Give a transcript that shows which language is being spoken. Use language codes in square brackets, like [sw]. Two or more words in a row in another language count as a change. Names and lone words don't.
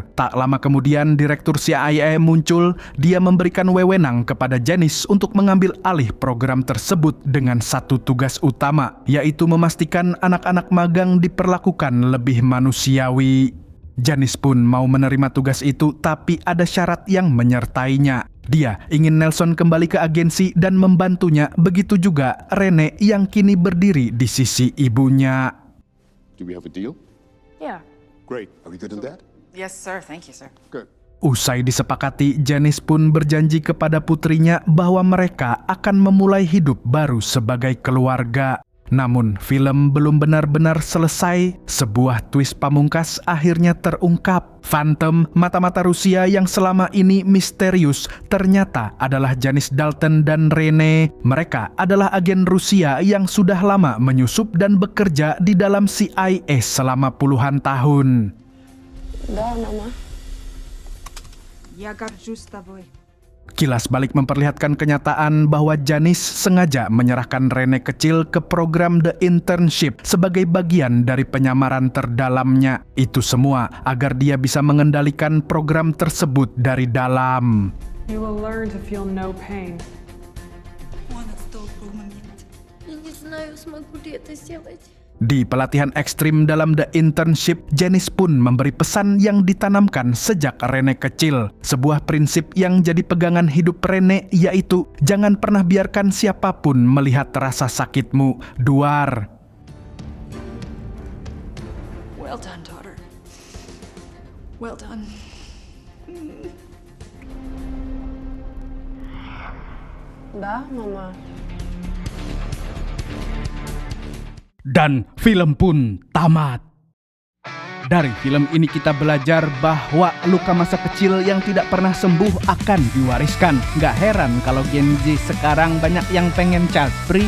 [id] Tak lama kemudian, Direktur CIA muncul. Dia memberikan wewenang kepada Janice untuk mengambil alih program tersebut dengan satu tugas utama, yaitu memastikan anak-anak magang diperlakukan lebih manusiawi. Janice pun mau menerima tugas itu, tapi ada syarat yang menyertainya. Dia ingin Nelson kembali ke agensi dan membantunya, begitu juga Rene yang kini berdiri di sisi ibunya. [en] Do we have a deal? Yeah. Great. Are we good on that? Yes, sir. Thank you, sir. Good. [id] Usai disepakati, Janice pun berjanji kepada putrinya bahwa mereka akan memulai hidup baru sebagai keluarga. Namun, film belum benar-benar selesai. Sebuah twist pamungkas akhirnya terungkap. Phantom, mata-mata Rusia yang selama ini misterius, ternyata adalah Janice Dalton dan Rene. Mereka adalah agen Rusia yang sudah lama menyusup dan bekerja di dalam CIA selama puluhan tahun. [ru] Да, мама. Я горжусь тобой. [id] Kilas balik memperlihatkan kenyataan bahwa Janice sengaja menyerahkan Rene kecil ke program The Internship sebagai bagian dari penyamaran terdalamnya. Itu semua agar dia bisa mengendalikan program tersebut dari dalam. [en] You will learn to feel no pain. [ru] Я не знаю, смогу ли это сделать. [id] Di pelatihan ekstrim dalam The Internship, Janice pun memberi pesan yang ditanamkan sejak Rene kecil. Sebuah prinsip yang jadi pegangan hidup Rene, yaitu jangan pernah biarkan siapapun melihat rasa sakitmu. Duar. [en] Well done, daughter. Well done. [ru] Да, мама. [id] Dan film pun tamat. Dari film ini kita belajar bahwa luka masa kecil yang tidak pernah sembuh akan diwariskan. Gak heran kalau Gen Z sekarang banyak yang pengen [en] child free.